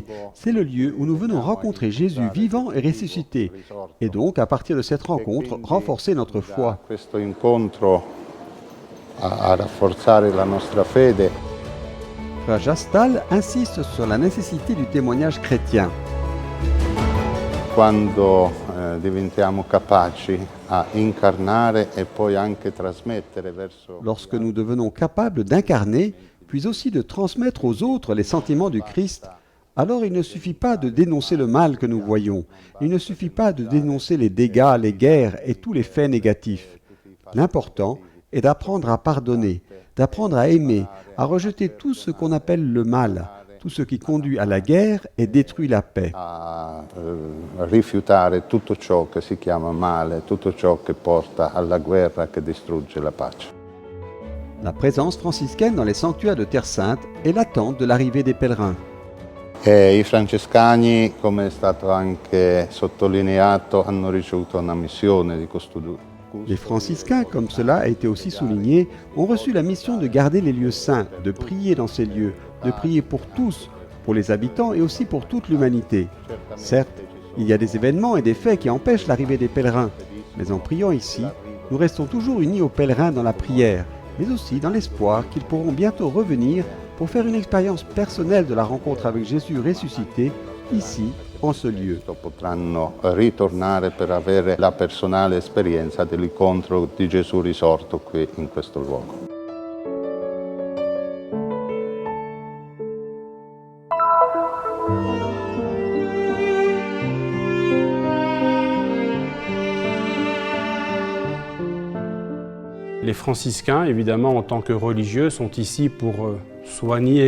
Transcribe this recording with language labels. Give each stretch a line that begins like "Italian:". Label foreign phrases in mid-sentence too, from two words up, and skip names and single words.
French: C'est le lieu où nous venons rencontrer Jésus vivant et ressuscité, et donc à partir de cette rencontre, renforcer notre foi. Frère Jastal insiste sur la nécessité du témoignage chrétien.
Italian: Quando diventiamo capaci a incarnare e poi anche trasmettere verso.
French: Lorsque nous devenons capables d'incarner, puis aussi de transmettre aux autres les sentiments du Christ, alors il ne suffit pas de dénoncer le mal que nous voyons, il ne suffit pas de dénoncer les dégâts, les guerres et tous les faits négatifs. L'important est d'apprendre à pardonner, d'apprendre à aimer, à rejeter tout ce qu'on appelle le mal, tout ce qui conduit à la guerre et détruit la paix.
Italian: A rifiutare tutto ciò che si chiama male, tutto ciò che porta alla guerra, che distrugge la pace.
French: La présence franciscaine dans les sanctuaires de Terre Sainte est l'attente de l'arrivée des pèlerins.
Italian: I francescani, come è stato anche sottolineato, hanno ricevuto una missione di custodire.
French: Les franciscains, comme cela a été aussi souligné, ont reçu la mission de garder les lieux saints, de prier dans ces lieux, de prier pour tous, pour les habitants et aussi pour toute l'humanité. Certes, il y a des événements et des faits qui empêchent l'arrivée des pèlerins, mais en priant ici, nous restons toujours unis aux pèlerins dans la prière, mais aussi dans l'espoir qu'ils pourront bientôt revenir pour faire une expérience personnelle de la rencontre avec Jésus ressuscité, ici, en ce lieu.
Italian: Potranno ritornare per avere la personale esperienza dell'incontro di Gesù risorto qui in questo luogo.
French: Les franciscains, évidemment, en tant que religieux, sont ici pour soigner